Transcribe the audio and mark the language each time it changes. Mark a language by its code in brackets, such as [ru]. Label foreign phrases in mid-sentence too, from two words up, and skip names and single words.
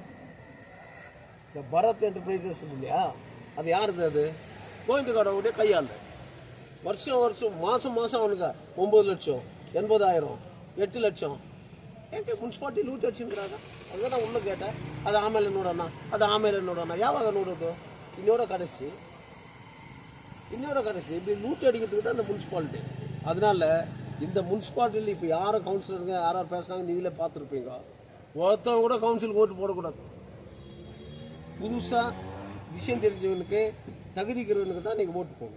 [ta] இந்த பரத் என்டர்பிரைசஸ் இல்லையா, அது யாருது? அது கோவிந்தகாடவுடைய கையாள். வருஷம் வருஷம் மாதம் மாதம் அவனுக்கு 9 லட்சம், 80,000, 8 லட்சம் எங்கே முன்சிபாலிட்டி லூட் அடிச்சுக்கிறாங்க. அதுதான் நான் உள்ளே கேட்டேன். [kn] ಅದು ಆಮೇಲೆ ನೋಡೋಣ, ಅದು ಆಮೇಲೆ ನೋಡೋಣ. ಯಾವಾಗ ನೋಡೋದು? [ta] இன்னோட கடைசி இப்படி லூட் அடிக்கிறதுக்கு தான் இந்த முன்சிபாலிட்டி. அதனால இந்த முன்சிபாலிட்டியில் இப்போ யாரும் கவுன்சிலருங்க யார் பேசுனாங்க நீங்களே பார்த்துருப்பீங்க. ஒருத்தவங்க கூட கவுன்சிலுக்கு ஓட்டு போடக்கூடாது. புதுசாக விஷயம் தெரிஞ்சவனுக்கு தகுதிக்கிறவனுக்கு தான் நீங்கள் ஓட்டு போகணும்.